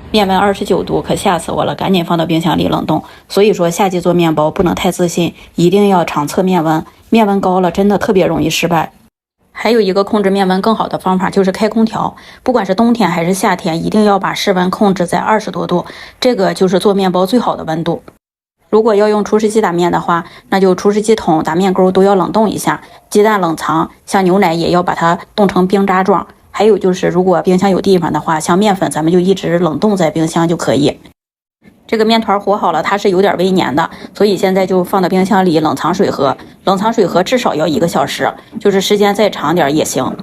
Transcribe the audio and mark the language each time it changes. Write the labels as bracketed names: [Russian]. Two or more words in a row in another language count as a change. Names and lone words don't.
[Chinese] 面溫29度，可嚇死我了，趕緊放到冰箱裡冷凍。所以說夏季做麵包不能太自信，一定要常測面溫，面溫高了真的特別容易失敗。還有一個控制面溫更好的方法就是開空調，不管是冬天還是夏天，一定要把室溫控制在20多度，這個就是做麵包最好的溫度。如果要用廚師機打麵的話，那就廚師機桶、打面溝都要冷凍一下，雞蛋冷藏，像牛奶也要把它凍成冰渣狀。還有就是如果冰箱有地方的話，像麵粉咱們就一直冷凍在冰箱就可以。這個麵團和好了，它是有點微粘的，所以現在就放到冰箱裡冷藏水盒，冷藏水盒至少要1個小時，就是時間再長點也行。